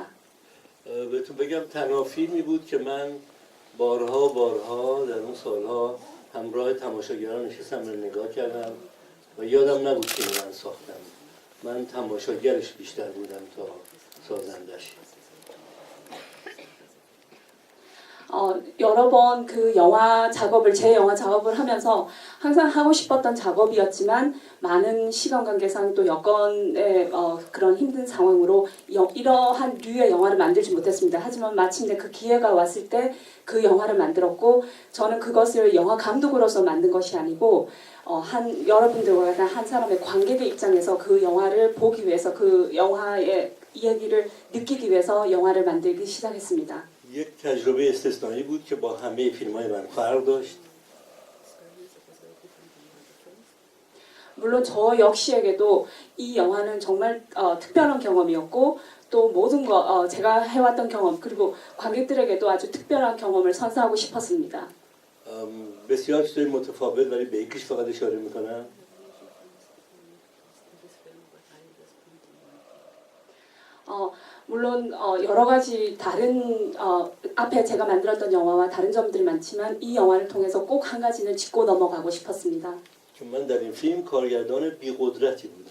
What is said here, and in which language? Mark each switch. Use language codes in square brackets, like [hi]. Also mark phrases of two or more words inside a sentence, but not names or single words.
[fa] بهتون بگم تنها فیلمی بود که من بارها در اون سالها همراه تماشاگران نشستم رو نگاه کردم و یادم نبود که من ساختم. من تماشاگرش بیشتر بودم تا سازندش. [ko] 여러 번 그 제 영화 작업을 하면서 항상 하고 싶었던 작업이었지만 많은 시간 관계상 또 여건의 그런 힘든 상황으로 이러한 류의 영화를 만들지 못했습니다. 하지만 마침내 그 기회가 왔을 때 그 영화를 만들었고 저는 그것을 영화 감독으로서 만든 것이 아니고 여러분들과 같은 한 사람의 관객의 입장에서 그 영화를 보기 위해서 그 영화의 이야기를 느끼기 위해서 영화를 만들기 시작했습니다. [fa] یک تجربه استثنایی بود که با همه فیلم‌های من فرق داشت. [ko] 물론 저 역시에게도 이 영화는 정말 특별한 경험이었고 또 모든 제가 해왔던 경험 그리고 관객들에게도 아주 특별한 경험을 선사하고 싶었습니다. [fa] بسیار چیزای متفاوت ولی به یکیش فقط اشاره میکنم. [ko] 물론 여러 가지 다른 앞에 제가 만들었던 영화와 다른 점들이 많지만 이 영화를 통해서 꼭 한 가지는 짚고 넘어가고 싶었습니다. [fa] من در این فیلم کارگردان بی‌قدرتی بودم.